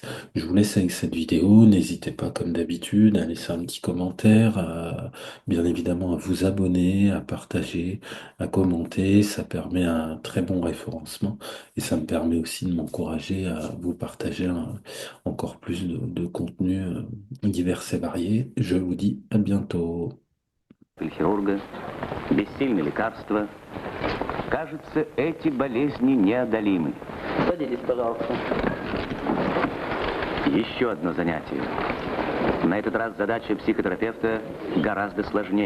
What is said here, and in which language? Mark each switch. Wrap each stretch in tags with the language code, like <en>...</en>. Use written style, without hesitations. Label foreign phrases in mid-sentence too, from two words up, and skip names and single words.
<fr>Je vous laisse avec cette vidéo. N'hésitez pas, comme d'habitude, à laisser un petit commentaire, bien évidemment à vous abonner, à partager, à commenter. Ça permet un très bon référencement et ça me permet aussi de m'encourager à vous partager encore plus de contenu divers et variés. Je vous dis à bientôt.</fr> <ru>Хирурга, бессильны лекарства. Кажется, эти болезни неодолимы. Садитесь, пожалуйста. Еще одно занятие. На этот раз задача психотерапевта гораздо сложнее.</ru>